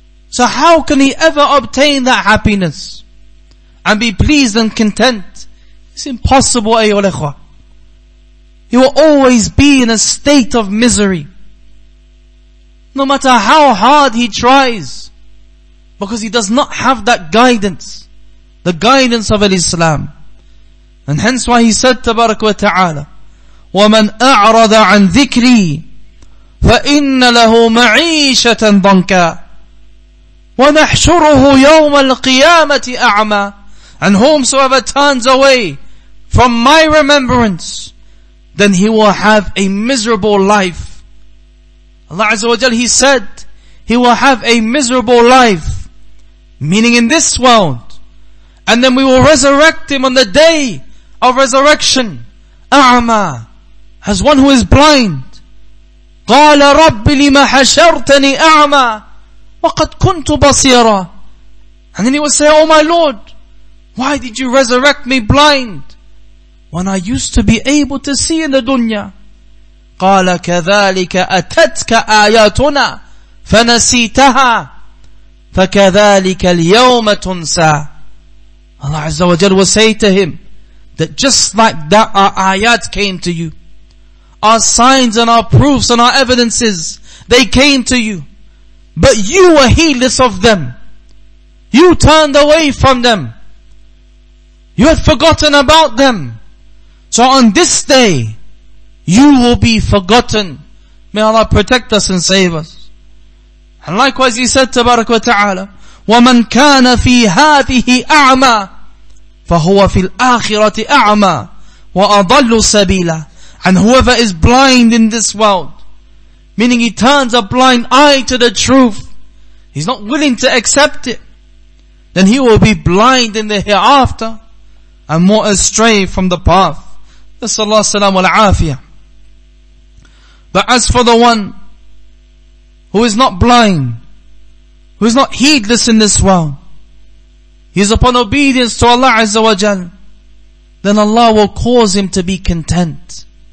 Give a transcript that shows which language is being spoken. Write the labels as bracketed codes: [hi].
[en] So how can he ever obtain that happiness and be pleased and content? It's impossible, ayyuhal ikhwah. He will always be in a state of misery, no matter how hard he tries, because he does not have that guidance, the guidance of Islam. And hence why he said, [ar] Tabarak wa Ta'ala, وَمَنْ أَعْرَضَ عَنْ ذِكْرِي فَإِنَّ لَهُ مَعِيشَةً ضَنْكًا وَنَحْشُرُهُ يَوْمَ الْقِيَامَةِ أَعْمَى. [en] And whomsoever turns away from my remembrance, then he will have a miserable life. Allah Azza wa Jal, He said, he will have a miserable life, meaning in this world. And then we will resurrect him on the day of resurrection, أعمى, as one who is blind. [ar] قال رب لما حشرتني أعمى وقد كنت بصيرا. [en] And then he will say, oh my Lord, why did you resurrect me blind when I used to be able to see in the dunya? [ar] قال كذلك أتتك آياتنا فنسيتها فكذلك اليوم تنسى. [en] Allah Azza wa Jal will say to him that just like that our ayat came to you, our signs and our proofs and our evidences, they came to you, but you were heedless of them. You turned away from them. You had forgotten about them. So on this day, you will be forgotten. May Allah protect us and save us. And likewise he said, [ar] Tabarak wa Ta'ala, وَمَنْ كَانَ فِي هَذِهِ أَعْمَى فَهُوَ فِي الْآخِرَةِ أَعْمَى وَأَضَلُّ سَبِيلًا. [en] And whoever is blind in this world, meaning he turns a blind eye to the truth, he's not willing to accept it, then he will be blind in the hereafter and more astray from the path. [ar] Nasallallahu salam wal afiyah. [en] But as for the one who is not blind, who is not heedless in this world, he is upon obedience to Allah Azza wa Jal, then Allah will cause him to be content.